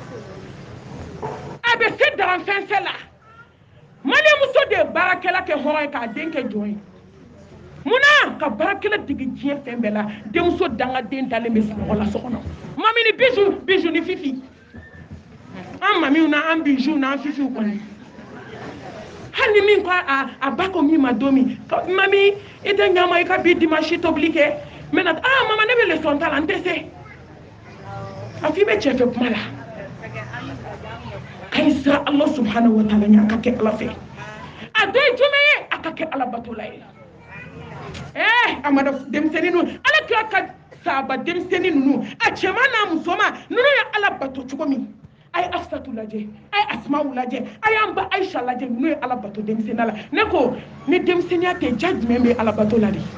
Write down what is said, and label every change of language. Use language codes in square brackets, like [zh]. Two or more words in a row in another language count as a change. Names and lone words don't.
[bm] a bɛ se daranfɛnsɛ la Malimuso de ye baarakɛla kɛ hɔrɔn ye k'a den kɛ jɔn ye munna ka baarakɛla dege diɲɛ fɛn bɛɛ la denmuso dangaden dalen bɛ sunɔgɔ la so kɔnɔ mami ni Bijou ni Fifi an mamiw na an Bijou na an Fifiw kɔni hali ni min ko a ba ko min ma don min mami i tɛ ɲama i ka bi dimanche tobili kɛ n bɛna mama ne bɛ leçon ta la n tɛ se a fɔ i bɛ cɛ fɛ kuma la k'a yi sira [ar] الله سبحانه وتعالى [bm] ɲɛ a ka kɛ ala fɛ a dɔ ye jumɛn ye a ka kɛ ala batola ye amada denmisɛnnin ninnu ala kira ka sahaba denmisɛnnin ninnu a cɛman n'a musoman ninnu ye ala bato cogo min a ye Afsatu lajɛ a ye Asmawu lajɛ a y'an ba Ayisa lajɛ ninnu ye ala bato denmisɛnninya la ne ko ni denmisɛnninya tɛ ja jumɛn bɛ ala bato la de